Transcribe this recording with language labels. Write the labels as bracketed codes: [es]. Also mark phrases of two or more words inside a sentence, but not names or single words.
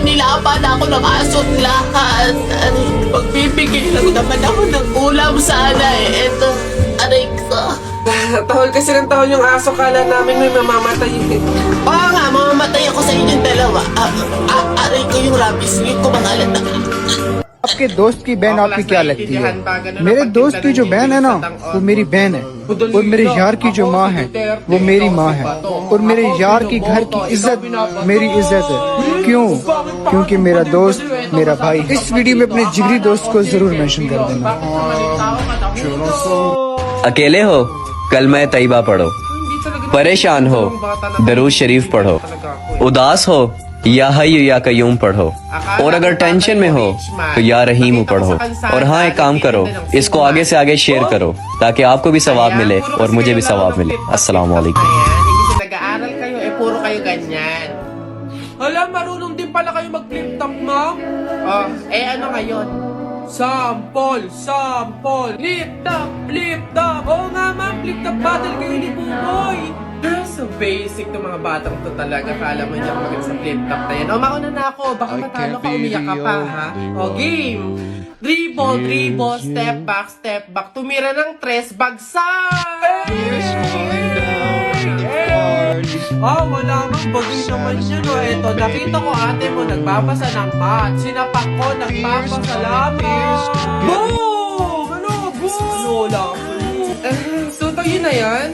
[tl] Nilaban ako ng aso't lahat. Pagbibigay lang naman ako ng ulam sana eh. Ito, aray ko. Tahol kasi ng tahol yung aso, kala namin may mamamatay eh. Oo nga, mamamatay ako sa inyong dalawa. Aray ko yung rabies, yung kumakalat na. [hi] आपके दोस्त की बहन आपकी क्या लगती है? मेरे दोस्त की जो बहन है ना, वो मेरी बहन है। और मेरे यार की जो माँ है, वो मेरी माँ है। और मेरे यार की घर की इज्जत मेरी इज्जत है। क्यों? क्योंकि मेरा दोस्त मेरा भाई। इस वीडियो में अपने जिगरी दोस्त को जरूर मेंशन कर देना। अकेले हो? कलमा तैयबा पढ़ो। परेशान हो? दरूद शरीफ पढ़ो। उदास हो? [ar] يا حي يا قيوم [hi] पढ़ो। और अगर टेंशन में हो तो [ar] يا رحيم [hi] पढ़ो। और हाँ, एक काम करो, इसको आगे से आगे शेयर करो ताकि आपको भी सवाब मिले और मुझे भी सवाब मिले। [ar] السلام عليكم. [tl] Nag-aaral kayo, puro kayo ganyan. Hala, marunong din pala kayo mag- [en] flip top, [tl] ma'am? Ano ngayon? Sample! [en] Flip top! [tl] Oo nga, ma'am, [en] flip top battle [tl] kayo ni Buboy! [en] So basic [tl] to mga batang to talaga. Kala mo niya magaling sa [en] flip top [tl] na yan. Mauna na ako. Baka matalo ka, umiyak ka pa, ha? [en] Game! Dribble, step back. [tl] Tumira ng 3, bagsak! Wala mang bagay naman siya, no? Eto, nakita ko ate mo nagbabasa ng math. Sinapak ko, nagpapasalamat. Boom! Boom! Lola. So, yun na yan?